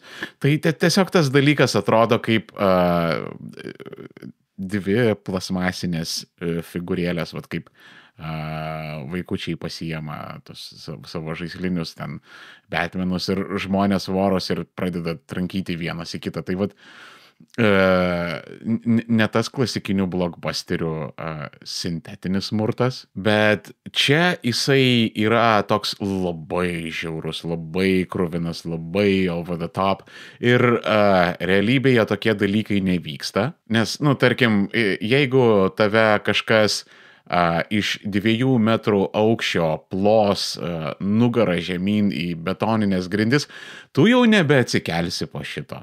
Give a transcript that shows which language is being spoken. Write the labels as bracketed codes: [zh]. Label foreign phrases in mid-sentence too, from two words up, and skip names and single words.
[lt] Tai tiesiog tas dalykas atrodo kaip dvi plasmasinės figūrėlės, vat kaip vaikučiai pasiema tos savo žaislinius ten Batmanus ir žmonės voros ir pradeda trankyti vienas į kitą. Tai vat ne tas klasikinių blockbusterių sintetinis smurtas, bet čia jisai yra toks labai žiaurus, labai kruvinas, labai [en] over the top [lt] ir realybėje tokie dalykai nevyksta, nes, nu, tarkim, jeigu tave kažkas iš 2 metrų aukščio plos nugarą žemyn į betoninės grindis, tu jau nebeatsikelsi po šito.